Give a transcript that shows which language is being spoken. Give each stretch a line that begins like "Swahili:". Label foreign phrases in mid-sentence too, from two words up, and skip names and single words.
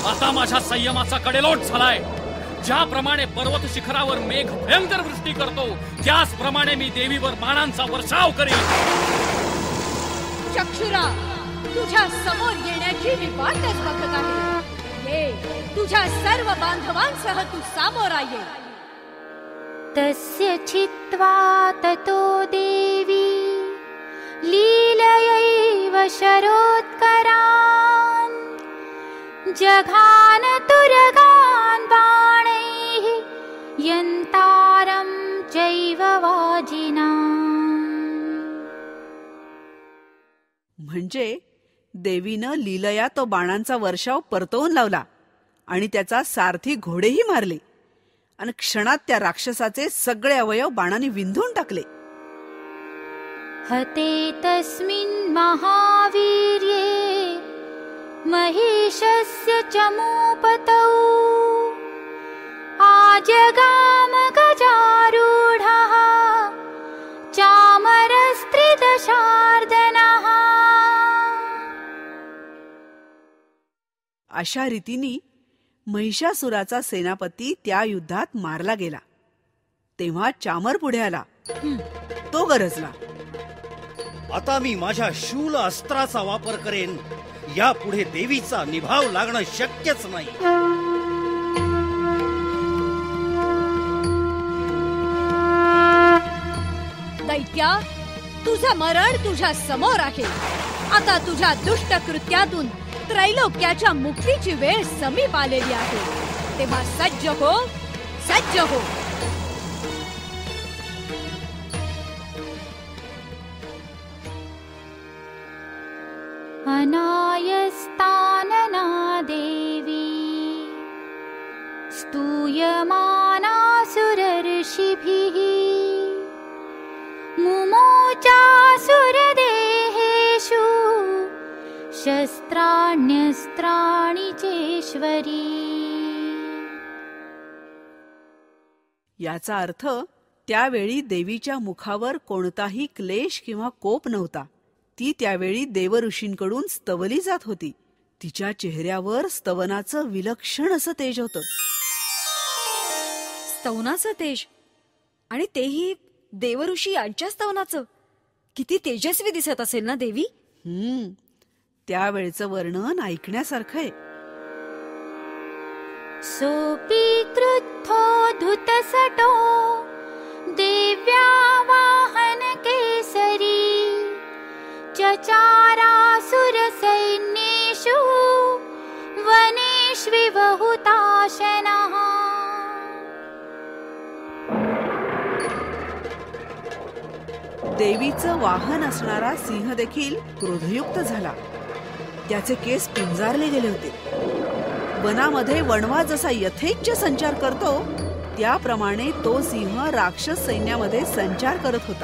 Marathi: आता माझ्या संयमाचा कडेलोट झालाय. ज्याप्रमाणे पर्वत शिखरावर मेघ भयंकर वृष्टी करतो, त्याचप्रमाणे मी देवीवर बाणांचा वर्षाव करेन. चक्षुरा, तुझ्या समोर येण्याची मी वाटच बघत आहे. ये, तुझ्या सर्व बांधवांसह तू सामोरा ये.
Sanskrit: तस्य चित्वा ततो देवी लीलयैव शरोत्करान् जघान तुरगान् बाणैः यन्तारं चैव वाजिनाम्.
Marathi: म्हणजे देवीनं लीलया तो बाणांचा वर्षाव परतवून लावला आणि त्याचा सारथी घोडेही मारले आणि क्षणात त्या राक्षसाचे सगळे अवयव बाणाने विंधून टाकले.
Sanskrit: हते तस्मिन् महावीर्ये महिषस्य चमूपतौ आजगाम गजारूढः चामरस्त्रिदशार्दनः.
Marathi: अशा रीतीने महिषासुराचा सेनापती त्या युद्धात मारला गेला. तेव्हा चामर पुढे आला. तो गरजला, आता मी माझ्या शूल अस्त्राचा वापर करेन. यापुढे देवीचा निभाव लागणं शक्यच नाही. दैत्या, तुझं मरण तुझ्या समोर आहे. आता तुझ्या दुष्ट कृत्यातून त्रैलोक्याच्या मुक्तीची वेळ समीप आलेली आहे. तेव्हा सज्ज हो, सज्ज हो.
Sanskrit: अनायस्तानना देवी स्तूयमानासुरर्षिभिः मुमोचासुरदेहेषु शस्त्राण्यस्त्राणि चेश्वरी.
Marathi: याचा अर्थ त्यावेळी देवीच्या मुखावर कोणताही क्लेश किंवा कोप नव्हता. ती त्यावेळी देवऋषींकडून स्तवली जात होती. तिच्या चेहऱ्यावर स्तवनाचं विलक्षण असं तेज होतं. स्तवनाचं तेज, आणि तेही देवऋषी यांच्या स्तवनाचं. किती तेजस्वी दिसत असेल ना देवी. त्यावेळचं वर्णन ऐकण्यासारखं आहे.
Sanskrit: सोपी क्रुद्धो धुतसटो देव्या वाहन केसरी चचारासुर सैन्येषु वनेष्विव हुताशनः.
Marathi: देवीचं वाहन असणारा सिंह देखील क्रोधयुक्त झाला. त्याचे केस पिंजारले गेले होते. वनामध्ये वणवा जसा यथेच्छ संचार करतो त्याप्रमाणे तो सिंह राक्षस सैन्यामध्ये संचार करत होता.